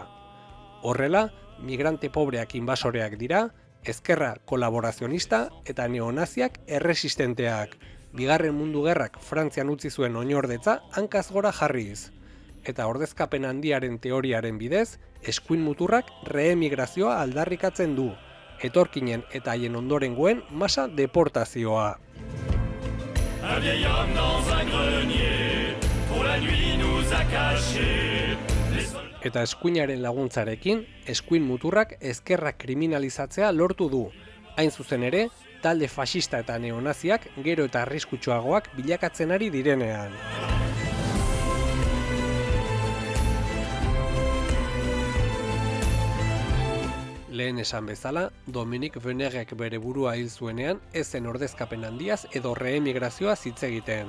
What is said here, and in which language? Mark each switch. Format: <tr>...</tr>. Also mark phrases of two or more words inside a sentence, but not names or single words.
<eu>Horrela, migrante pobreak inbasoreak dira, ezkerra kolaborazionista eta neonaziak erresistenteak. Bigarren Mundu Gerrak Frantzian utzi zuen oinordetza hankaz gora jarriz. Eta ordezkapen handiaren teoriaren bidez, eskuin muturrak reemigrazioa aldarrikatzen du. Etorkinen eta haien ondorenguen masa deportazioa.</eu> <fr>Un vieil homme dans un grenier, pour la nuit nous a cachés.</fr> <eu>Eta eskuinaren laguntzarekin, eskuin muturrak ezkerrak kriminalizatzea lortu du. Hain zuzen ere, talde faxista eta neonaziak gero eta arriskutsuagoak bilakatzen ari direnean. Lehen esan bezala, Dominique Veneguek bere burua hil zuenean ez zen ordezkapen handiaz edo reemigrazioa hitz egiten.</eu>